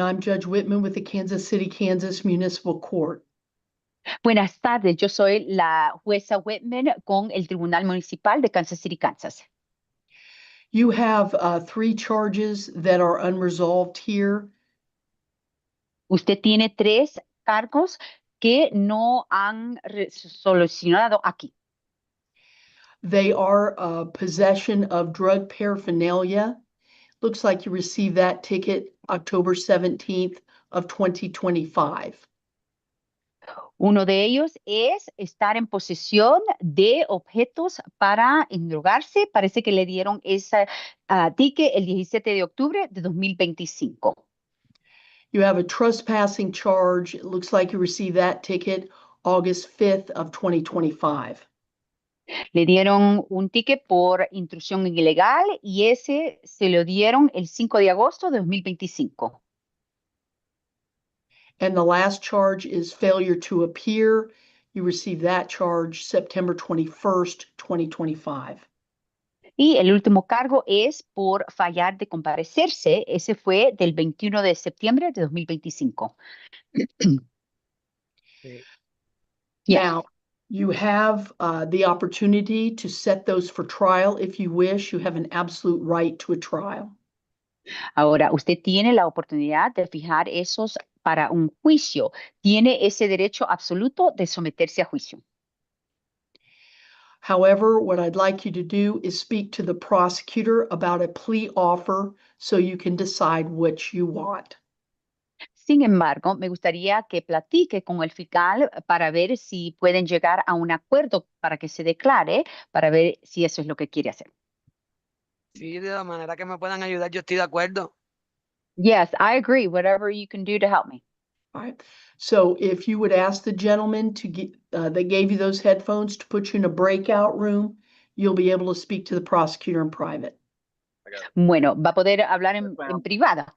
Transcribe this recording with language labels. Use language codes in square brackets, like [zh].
[en] I'm Judge Whitman with the Kansas City, Kansas Municipal Court. [es] Buenas tardes, yo soy la jueza Whitman con el Tribunal Municipal de Kansas City, Kansas. [en] You have 3 charges that are unresolved here. [es] Usted tiene 3 cargos que no han solucionado aquí. [en] They are possession of drug paraphernalia. Looks like you received that ticket October 17th of 2025. [es] Uno de ellos es estar en posesión de objetos para endrogarse. Parece que le dieron esa ticket el 17 de octubre de 2025. [en] You have a trespassing charge. It looks like you received that ticket August 5th of 2025. [es] Le dieron un ticket por intrusión ilegal y ese se lo dieron el 5 de agosto de 2025. [en] And the last charge is failure to appear. You received that charge September 21st, 2025. [es] Y el último cargo es por fallar de comparecerse. Ese fue del 21 de septiembre de 2025. [en] Yes. Now, you have the opportunity to set those for trial if you wish. You have an absolute right to a trial. [es] Ahora, usted tiene la oportunidad de fijar esos para un juicio. Tiene ese derecho absoluto de someterse a juicio. [en] However, what I'd like you to do is speak to the prosecutor about a plea offer so you can decide what you want. [es] Sin embargo, me gustaría que platique con el fiscal para ver si pueden llegar a un acuerdo para que se declare, para ver si eso es lo que quiere hacer. Sí, de la manera que me puedan ayudar, yo estoy de acuerdo. [en] Yes, I agree. Whatever you can do to help me. All right. So if you would ask the gentleman to get, that gave you those headphones to put you in a breakout room, you'll be able to speak to the prosecutor in private. [es] Bueno, va a poder hablar en privado.